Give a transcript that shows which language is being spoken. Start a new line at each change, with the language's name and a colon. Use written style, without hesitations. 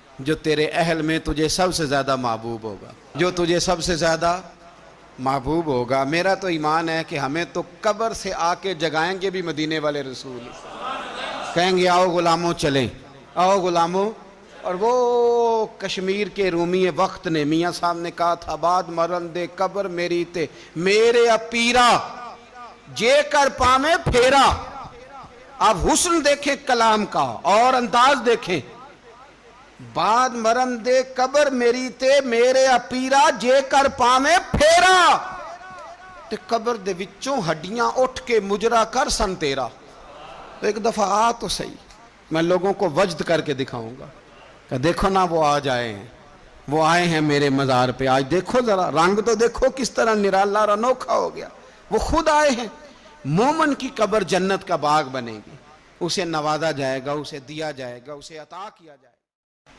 Urdu: جو تیرے اہل میں تجھے سب سے زیادہ محبوب ہوگا، جو تجھے سب سے زیادہ محبوب ہوگا۔ میرا تو ایمان ہے کہ ہمیں تو قبر سے آ کے جگائیں گے بھی مدینے والے رسول، کہیں گے آؤ غلاموں چلیں، آؤ غلاموں۔ اور وہ کشمیر کے رومی وقت نے میاں صاحب نے کہا تھا
Punjabi: بعد مرن دے قبر میری تے میرے اپیرا، جے کر پامے پھیرا.
Urdu: آپ حسن دیکھیں کلام کا اور انداز دیکھیں.
Punjabi: بعد مرن دے قبر میری تے میرے اپیرا جے کر پامے پھیرا. تے قبر دے وچوں ہڈیاں اٹھ کے مجرا کر سن تیرا.
Urdu: تو ایک دفعہ آ تو صحیح, میں لوگوں کو وجد کر کے دکھاؤں گا کہ دیکھو نا وہ آج آئے ہیں, وہ آئے ہیں میرے مزار پہ. آج دیکھو ذرا رنگ تو دیکھو کس طرح نرالا اور انوکھا ہو گیا. وہ خود آئے ہیں. مومن کی قبر جنت کا باغ بنے گی, اسے نوازا جائے گا, اسے دیا جائے گا, اسے عطا کیا جائے گا.